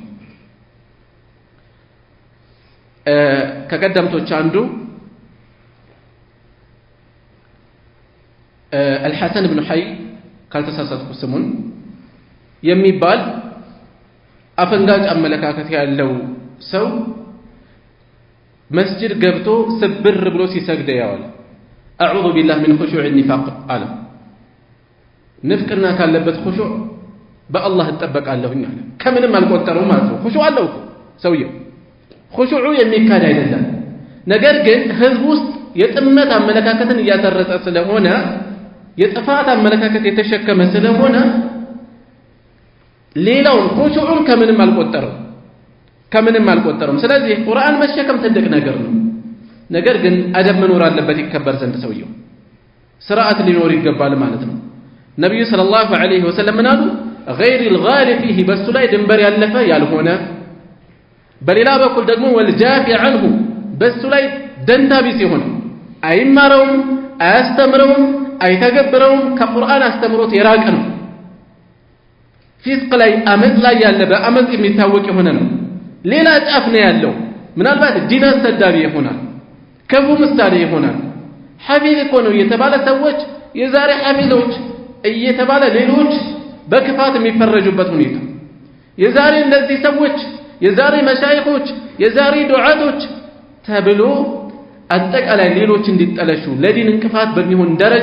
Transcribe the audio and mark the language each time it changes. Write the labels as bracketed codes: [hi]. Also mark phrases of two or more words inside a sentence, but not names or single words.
[am] ከቀደምቶች አንዱ الحسن بن حي ካልተሳሳትኩ ስሙን የሚባል አፈንጋጭ አመለካከት ያለው ሰው መስጂድ ገብቶ ስብር ብሎ ሲሰግድ ያዋል [ar] أعوذ بالله من خشوع النفاق [am] አለ ንፍቅና ካለበት خشوع በአላህ ተጠበቃለሁኝ አለ ከምንም አልቆጠረው ማለት ነው خشوع አለው ሰውየው خشوع የሚካድ አይደለም ነገር ግን ህዝብ ውስጥ የጥመት አመለካከትን እያሰረጸ ስለሆነ የጥፋት አመለካከት የተሸከመ ስለሆነ ሌላው خشوعን ከምንም አልቆጠረም ስለዚህ ቁርአን መሸከም ትልቅ ነገር ነው ነገር ግን አደብ መኖር አለበት ይከበር ዘንድ ሰውየው ስርዓት ሊኖር ይገባል ማለት ነው ነብዩ [ar] صلى الله عليه وسلم [am] ምናሉ [ar] غير الغالي فيه [am] በሱ ላይ ድንበር ያለፈ ያልሆነ በሌላ በኩል ደግሞ [ar] والجافي عنه [am] በሱ ላይ ደንታቢስ ይሆን አይማረውም አያስተምረውም አይተገብረውም ከቁርአን አስተምሮት የራቀ ነው ፊስቅ ላይ አመጽ ላይ ያለ በአመጽ የሚታወቅ የሆነ ነው ሌላ ጫፍ ነው ያለው ምናልባት ዲን አስተዳቢ ይሆናል ከቡ ምሳሌ ይሆናል ሐፊዝ እኮ ነው የተባለ ሰዎች የዛሬ ሐፊዞች እየተባለ ሌሎች በክፋት የሚፈረጁበት ሁኔታ የዛሬ እነዚህ ሰዎች የዛሬ መሻይኾች የዛሬ ዱዓቶች ተብሎ አጠቃላይ ሌሎች እንዲጠለሹ ለዲን እንቅፋት በሚሆን ደረጃ